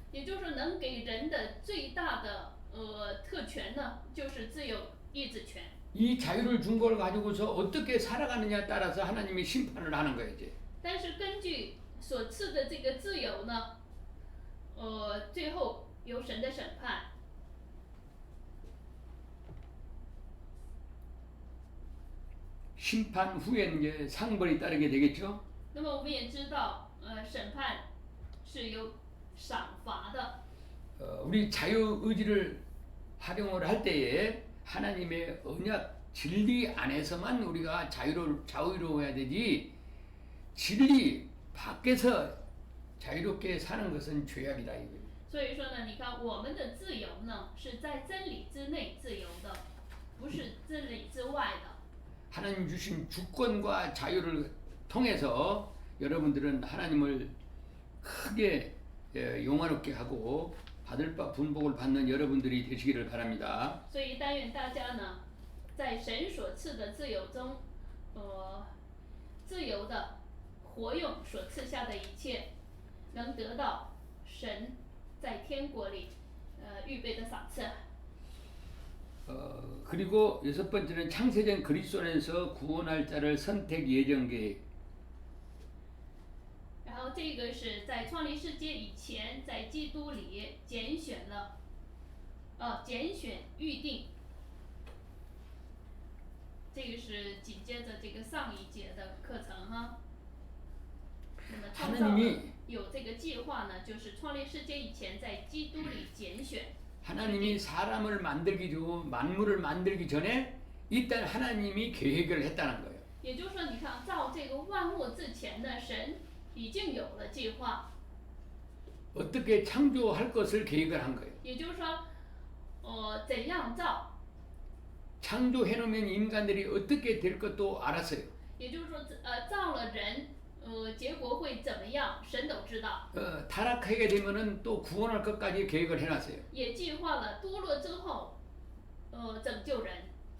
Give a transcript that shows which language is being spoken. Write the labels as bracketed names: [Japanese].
[Chinese] 也就是能给人的最大的特权呢，就是自由意志权。 [Korean] 이 자유를 준 걸 가지고서 어떻게 살아가느냐에 따라서 하나님이 심판을 하는 거예요, 이제. [Chinese] 但是根据所赐的这个自由呢，最后由神的审判。 [Korean] 심판 후에는 이제 상벌이 따르게 되겠죠. [Chinese] 那么我们也知道，审判是有赏罚的。 [Korean] 우리 자유의지를 활용을 할 때에 하나님의 언약 진리 안에서만 우리가 자유로워야 되지, 진리 밖에서 자유롭게 사는 것은 죄악이다 이거예요. [Chinese] 所以说呢，你看我们的自由呢，是在真理之内自由的，不是真理之外的。 [Korean] 하나님 주신 주권과 자유를 통해서 여러분들은 하나님을 크게 용화롭게 하고 받을 바 분복을 받는 여러분들이 되시기를 바랍니다. [Chinese] 所以但愿大家呢，在神所赐的自由中，自由的活用所赐下的一切，能得到神在天国里预备的赏赐。 [Korean] 그리고 여섯 번째는 창세전 그리스도 안에서 구원할 자를 선택 예정 계획. [Chinese] 然后这个是在创立世界以前，在基督里拣选了，拣选预定。这个是紧接着这个上一节的课程哈。那么创造有这个计划呢，就是创立世界以前，在基督里拣选。 [Korean] 하나님이 사람을 만들기 전 만물을 만들기 전에 일단 하나님이 계획을 했다는 거예요. [Chinese] 也就是说，你看造这个万物之前呢，神已经有了计划。 [Korean] 어떻게 창조할 것을 계획을 한 거예요. [Chinese] 也就是说，怎样造？ [Korean] 창조해 놓으면 인간들이 어떻게 될 것도 알았어요. [Chinese] 也就是说，造了人，结果会怎么样？神都知道。 [Korean] 타락하게 되면은 또 구원할 것까지 계획을 해놨어요. [Chinese] 也计划了堕落之后，拯救人。